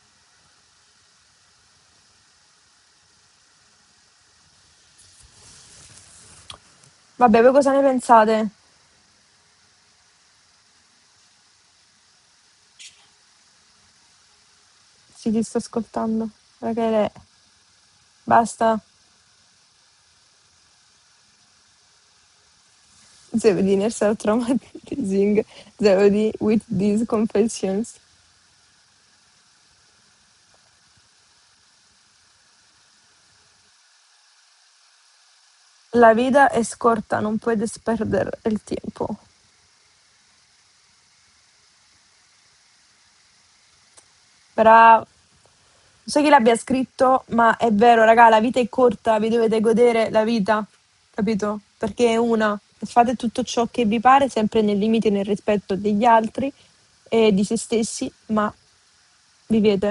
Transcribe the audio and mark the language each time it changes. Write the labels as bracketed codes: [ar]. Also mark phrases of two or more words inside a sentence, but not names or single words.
[it] Vabbè, voi cosa ne pensate? Sì, ti sto ascoltando. Rachele, basta. [en] The beginners are traumatizing the with these confessions. [es] La vida es corta, non puedes perder el tiempo. [it] Bravo. Non so chi l'abbia scritto, ma è vero, raga, la vita è corta, vi dovete godere la vita, capito? Perché è una. Fate tutto ciò che vi pare, sempre nei limiti e nel rispetto degli altri e di se stessi, ma vivete.